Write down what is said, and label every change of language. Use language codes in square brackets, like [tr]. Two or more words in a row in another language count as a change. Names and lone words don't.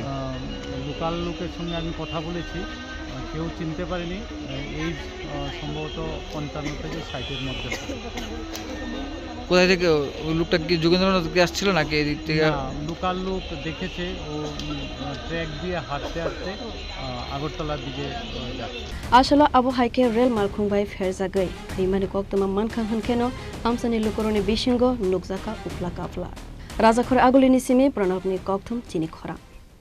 [bn] লোকাল লোকের সঙ্গে আমি কথা বলেছি কেউ চিনতে পারেনি এই সম্ভবত 55 থেকে 60-এর মধ্যে কোথায় থেকে ওই লোকটা কি যোগেন্দ্রনাথ থেকে আসছিল নাকি এই দিক থেকে লোকাল লোক দেখেছে ও ট্র্যাক দিয়ে হাঁটতে হাঁটতে আগরতলার দিকে যাচ্ছে [trp] आसला आबो हाइके रेल मालखुंबाय फेरजागै खैमानि कक्तमा मानका हिनखेनो आमसानि लुकरनि बिसिंगो नुकजाका उफ्ला काफ्ला राजाखर आगुलिनि सिमी प्रणबनि कक्थुम चिनि खरा